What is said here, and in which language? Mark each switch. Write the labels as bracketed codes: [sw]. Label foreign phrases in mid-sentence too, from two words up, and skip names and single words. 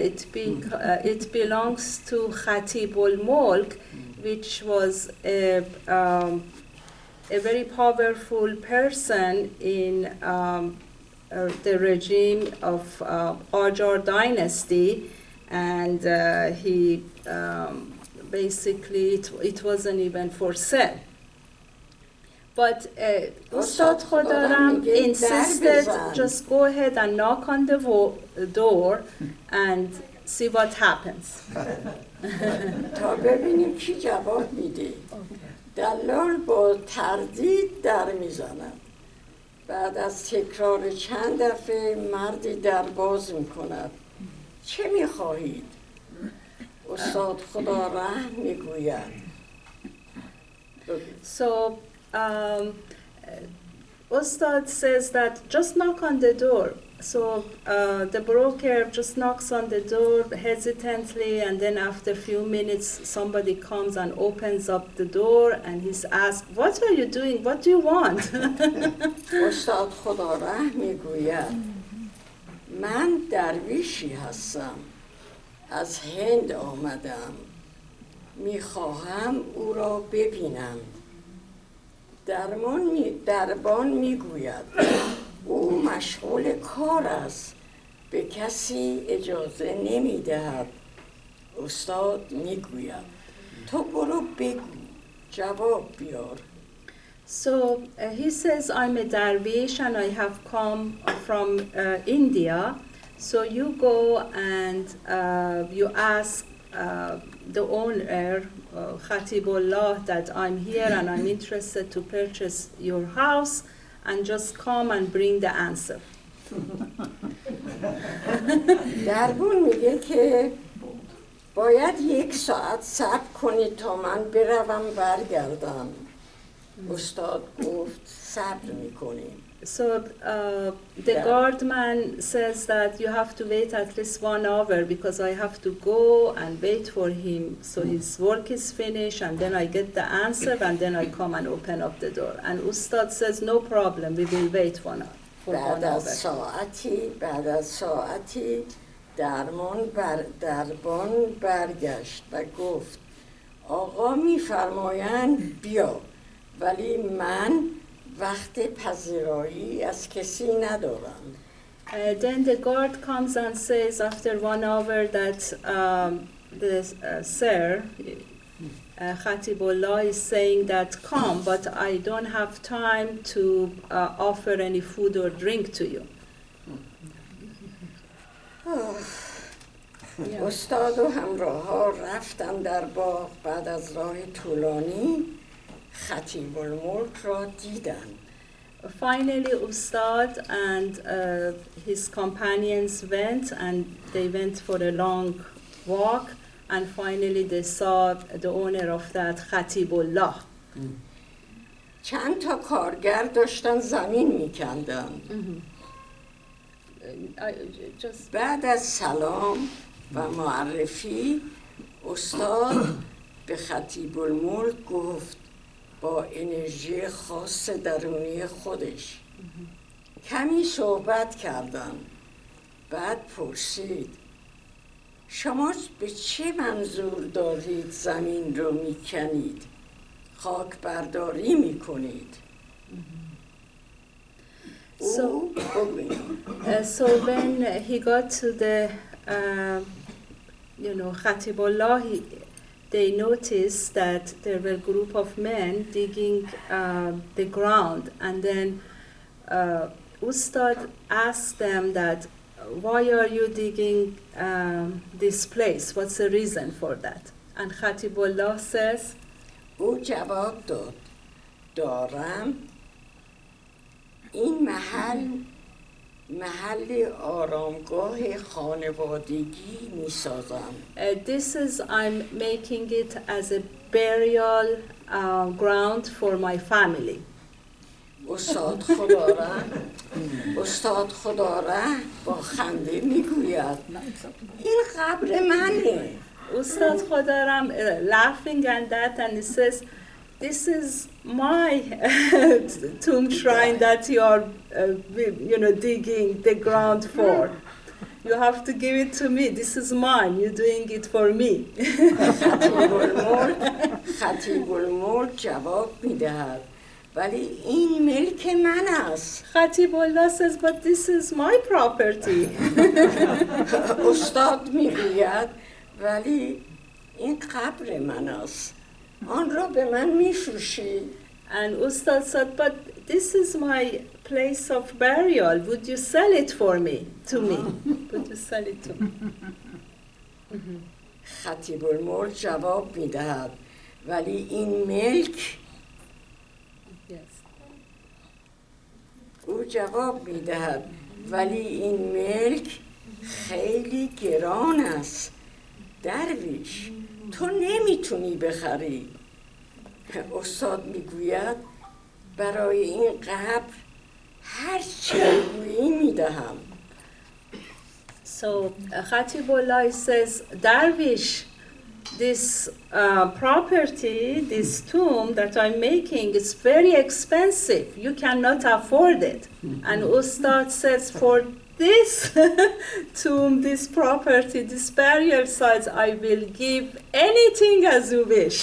[en] It belongs to Khatib al-Mulk, which was a very powerful person in the regime of Qajar dynasty, and he basically it wasn't even for sale. But Ustad Khodaram insisted, just go ahead and knock on the door and see what happens. [fa] تا ببینیم کی جواب میده. دلال با تردید در میزند. بعد از تکرار چند دفعه مردی در باز میکند. چه میخواهید؟ استاد خدا رحم میگوید. [en] So Ustad says that just knock on the door. So the broker just knocks on the door hesitantly, and then after a few minutes somebody comes and opens up the door and he's asked, what are you doing? What do you want? [fa] استاد خدا رحم میگوید من درویشی هستم. از هند آمدم. میخواهم او را ببینم. دربان میگوید او مشغول کار است. به کسی اجازه نمیدهد. استاد میگوید تو برو بگو. جواب بیار. [en] So he says, I'm a darwish and I have come from India. So you go and you ask the owner, Khatibullah, that I'm here and I'm interested to purchase your house, and just come and bring the answer. [fa] دربون میگه که باید 1 ساعت صبر کنید تا من بروم برگردم. استاد گفت صبر میکنیم. [en] So the guardman says that you have to wait at least 1 hour because I have to go and wait for him so his work is finished, and then I get the answer and then I come and open up the door. And Ustad says no problem, we will wait for 1 hour. [fa] بعد از ساعتی دربان برگشت و گفت آقا میفرمایند بیا، ولی من وقت پذیرایی از کسی ندارم. [en] Then the guard comes and says after 1 hour that the sir, Khatibullah, is saying that come, but I don't have time to offer any food or drink to you. [fa] استاد و همراه ها رفتن در باغ. بعد از راه طولانی خطیب الملک را دیدن. [en] Finally, Ustad and his companions went, and they went for a long walk and finally they saw the owner of that, Khatibullah. [fa] چند تا کارگر داشتن زمین میکندن. Just بعد از سلام و معرفی استاد به خطیب الملک گفت با انرژی خاص درونی خودش. کمی صحبت کردن. بعد پرسید شما به چه منظور دارید زمین رو میکنید؟ خاک برداری میکنید؟ [en] So when he got to the, Khatibullah, they noticed that there were a group of men digging the ground, and then Ustad asked them that, why are you digging this place? What's the reason for that? And Khatibullah says, [fa] او جواب داد دارم این محل آرامگاه خانوادگی می سازم. [en] this is, I'm making it as a burial ground for my family. [fa] استاد خداره با خنده می گوید این قبر منه. [en] Ustad Khodaram laughing at that, and he says, this is my tomb shrine that you are, digging the ground for. You have to give it to me. This is mine. You're doing it for me. [fa] خطیب الملک جواب میدهد ولی این ملک من است. [en] Khatibullah says, but this is my property. [fa] استاد میگوید ولی این قبر من است. آن را به من میفروشی؟ [en] And Ustad said, but this is my place of burial. Would you sell it for me, to me? Would you sell it to me? [fa] خطیب الملک جواب میدهد ولی این ملک Yes. او جواب میدهد ولی این ملک خیلی گران است. درویش تو نمیتونی بخری. استاد میگوید برای این قبر هر چه بگویی میدهم. [en] So Khatibullah says, Darwish, this property, this tomb that I'm making is very expensive. You cannot afford it. And Ustad says, for this tomb, this property, this burial site, I will give anything as you wish.